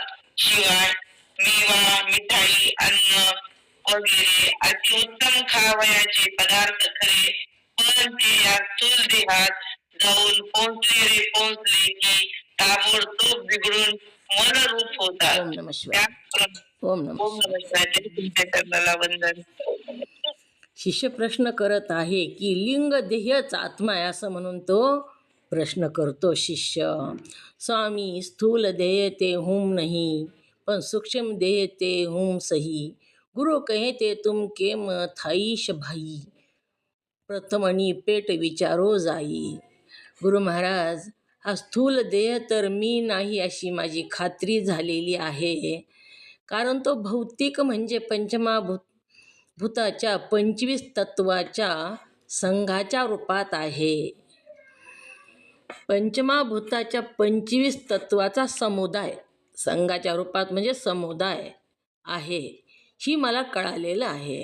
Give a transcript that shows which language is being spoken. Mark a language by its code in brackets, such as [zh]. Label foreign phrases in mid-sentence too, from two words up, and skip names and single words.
[mr] शिवाय मेवा, मिठाई, अन्न वगैरे अतिउत्तम खावयाचे पदार्थ खरे, पण ते या स्थूल देहात जाऊन पोहोचले की ताबडतोब बिघडून मनरूप होतात. [sa] ओम नमः शिवाय. ओम नमः ओम शिवाय. नमः शिवाय. [mr] तुमच्या चरणाला वंदन. शिष्य प्रश्न करत आहे की लिंग देहच आत्मा आहे असं म्हणून तो प्रश्न करतो शिष्य. [gu] સ્વામી સ્થૂળ દેહ તે હું નહીં, પણ સૂક્ષ્મ દેહ તે હું સહી. ગુરુ કહે તે તુમ કેમ થાઈશ ભાઈ, પ્રથમણી પેટ વિચારો જાઈ. [mr] गुरु महाराज, हा स्थूल देह तर मी नाही अशी माझी खात्री झालेली आहे, कारण तो भौतिक म्हणजे भूताच्या 25 तत्वाच्या संघाच्या रूपात आहे. पंचमाभूताच्या 25 तत्वाचा समुदाय संघाच्या रूपात म्हणजे समुदाय आहे, ही मला कळालेलं आहे.